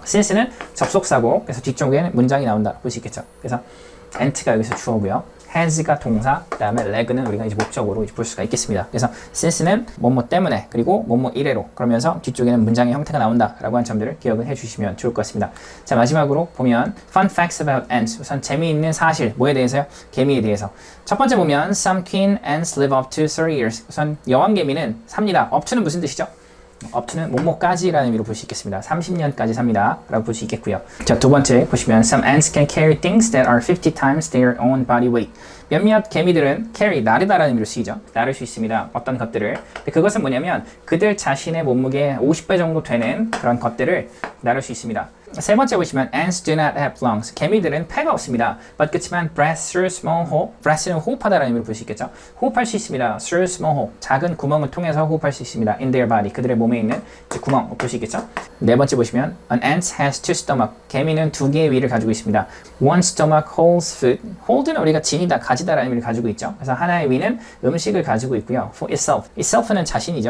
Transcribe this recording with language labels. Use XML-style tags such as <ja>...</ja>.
<ko>since는 접속사고 그래서 뒤쪽에는 문장이 나온다라고 볼 수 있겠죠. 그래서 ant가 여기서 주어고요. has가 동사, 그 다음에 leg는 우리가 이제 목적으로 이제 볼 수가 있겠습니다. 그래서 since는 뭐뭐 때문에 그리고 뭐뭐 이래로 그러면서 뒤쪽에는 문장의 형태가 나온다라고 한 점들을 기억을 해주시면 좋을 것 같습니다.</ko> <en>자,</en> <ko>마지막으로 보면</ko> <en>fun facts about ants.</en> <ko>우선 재미있는 사실 뭐에 대해서요? 개미에 대해서. 첫 번째 보면</ko> <en>some queen ants live up to 30 years.</en> <ko>우선 여왕개미는 삽니다. up to는 무슨 뜻이죠? up to는 뭐뭐까지라는 의미로 볼 수 있겠습니다. 30년까지 삽니다. 라고 볼 수 있겠고요.</ko> <en>자,</en> <ko>두 번째 보시면</ko> <en>some ants can carry things that are 50 times their own body weight.</en> <ko>몇몇 개미들은 carry, 나르다라는 의미로 쓰이죠. 나를 수 있습니다. 어떤 것들을. 근데 그것은 뭐냐면 그들 자신의 몸무게 50배 정도 되는 그런 것들을 나를 수 있습니다. 세 번째 보시면</ko> <en>ants do not have lungs.</en> <ko>개미들은 폐가 없습니다.</ko> <en>But</en> <ko>그렇지만</ko> <en>breath through small hole.</en> <ko>breath는 호흡하다라는 의미로 볼 수 있겠죠. 호흡할 수 있습니다.</ko> <en>through small hole.</en> <ko>작은 구멍을 통해서 호흡할 수 있습니다.</ko> <en>in their body.</en> <ko>그들의 몸에 있는 구멍 볼 수 있겠죠. 네 번째 보시면</ko> <en>an ant has two stomach.</en> <ko>개미는 두 개의 위를 가지고 있습니다.</ko> <en>One stomach holds food.</en> <ko>hold는 우리가 지니다, 가지다라는 의미를 가지고 있죠. 그래서 하나의 위는 음식을 가지고 있고요.</ko> <en>for itself.</en> <ko>itself는 자신이죠.</ko>